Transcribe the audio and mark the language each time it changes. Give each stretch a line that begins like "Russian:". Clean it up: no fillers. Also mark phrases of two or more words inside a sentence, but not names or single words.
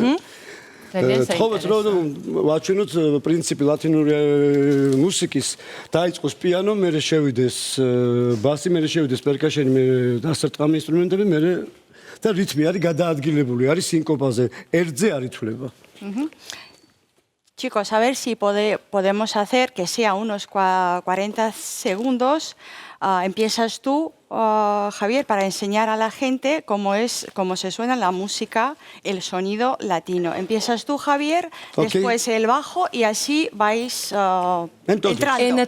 Georgian: თხოვეთ რომ ვაჩვენოთ პრინციპი ლათინური მუსიკის დაიწყოს პიანო, მერე შევიდეს ბასი, მერე შევიდეს პერკაშენი, მე დასარტყამი ინსტრუმენტები, მერე და რითმი არის გადაადგილებული, არის სინკოპაზე, ერთზე არ ითვლება.
Spanish: Chicos, a ver si podemos hacer que sea unos 40 segundos. Empiezas tú, Javier, para enseñar a la gente cómo se suena la música, el sonido latino. Empiezas tú, Javier, después el bajo y así vais entrando.